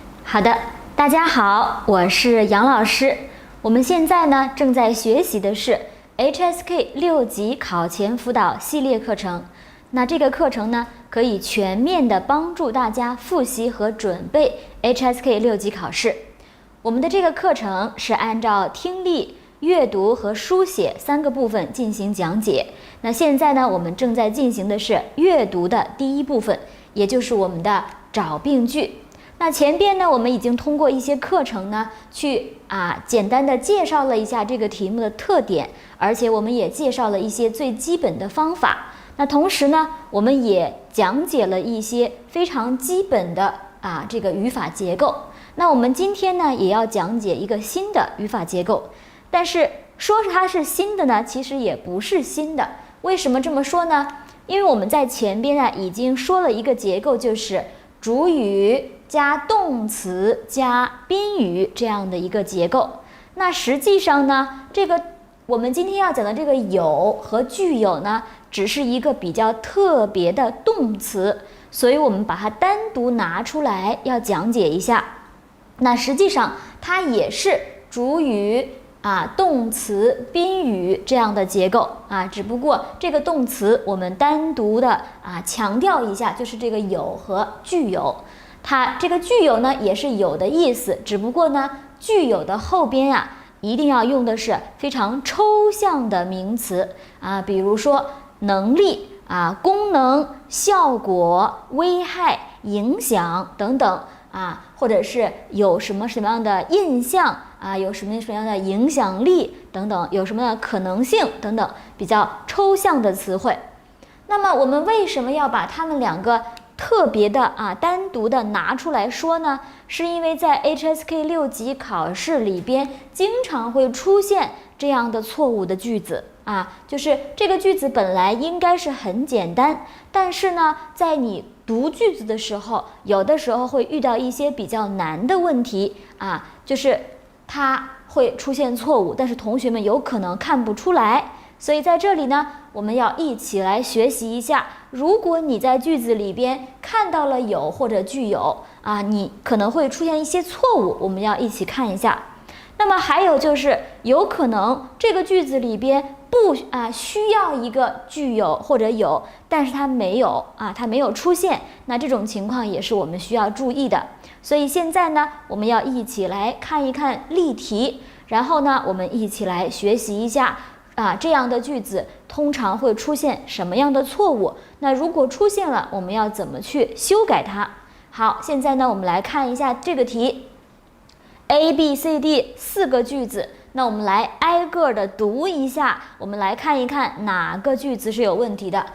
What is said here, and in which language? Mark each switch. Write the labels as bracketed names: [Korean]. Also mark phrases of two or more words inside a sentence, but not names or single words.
[Chinese] 好的，大家好，我是杨老師。我們現在呢正在學習的是 HSK 6 級考前輔導系列課程。那這個課程呢，可以全面的幫助大家複習和準備 HSK 6級考試。我們的這個課程是按照聽力、閱讀和書寫3個部分進行講解。那現在呢，我們正在進行的是閱讀的第一部分，也就是我們的找病句。那前邊呢，我們已經通過一些課程呢，去簡单的介紹了一下這個題目的特點，而且我們也介紹了一些最基本的方法。那同時呢，我們也講解了一些非常基本的這個語法結構。那我們今天呢，也要講解一個新的語法結構，但是說它是新的呢，其實也不是新的。為什麼這麼說呢？因為我們在前邊已經說了一個結構，就是主語加動詞加賓語這樣的一個結構。那實際上呢，這個我們今天要講的這個有和具有呢，只是一個比較特別的動詞，所以我們把它單獨拿出來要講解一下。那實際上它也是主語動詞賓語這樣的結構只不過這個動詞我們單獨的強調一下，就是這個有和具有。它這個具有呢，也是有的意思，只不過呢，具有的後邊一定要用的是非常抽象的名詞比如說能力功能、效果、危害、影響等等或者是有什么樣的印象有什么樣的影響力等等，有什麼樣的可能性等等，比較抽象的詞彙。那麼我們為什麼要把它們兩個特別的單獨的拿出來說呢？是因為在 HSK 6級考試裡邊經常會出現這樣的錯誤的句子就是這個句子本來應該是很簡單，但是呢，在你讀句子的時候，有的時候會遇到一些比較難的問題就是它會出現錯誤，但是同學們有可能看不出來。所以在這裡呢，我們要一起來學習一下，如果你在句子裡邊看到了有或者具有你可能會出現一些錯誤，我們要一起看一下。那麼還有就是有可能這個句子裡邊不需要一個具有或者有，但是它沒有它沒有出現，那這種情況也是我們需要注意的。所以現在呢，我們要一起來看一看例題，然後呢，我們一起來學習一下這樣的句子通常會出現什麼樣的錯誤？那如果出現了，我們要怎麼去修改它？好，現在呢，我們來看一下這個題 A、B、C、D 4個句子，那我們來挨個的讀一下，我們來看一看哪個句子是有問題的。